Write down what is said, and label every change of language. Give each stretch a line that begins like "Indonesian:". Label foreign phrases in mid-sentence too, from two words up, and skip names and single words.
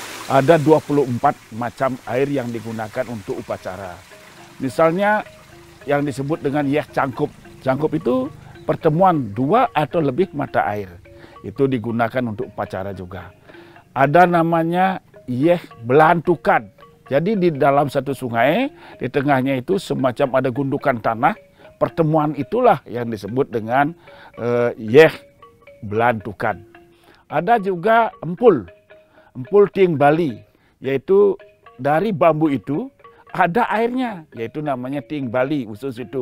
Indonesian: ada 24 macam air yang digunakan untuk upacara. Misalnya yang disebut dengan
Balinese: yeh cangkup.
Indonesian: Cangkup itu pertemuan 2 atau lebih mata air. Itu digunakan untuk upacara juga. Ada namanya
Balinese: yeh belantukan.
Indonesian: Jadi di dalam satu sungai, di tengahnya itu semacam ada gundukan tanah. Pertemuan itulah yang disebut dengan
Balinese: yeh belantukan.
Indonesian: Ada juga empul ting Bali, yaitu dari bambu itu ada airnya, yaitu namanya ting Bali khusus itu.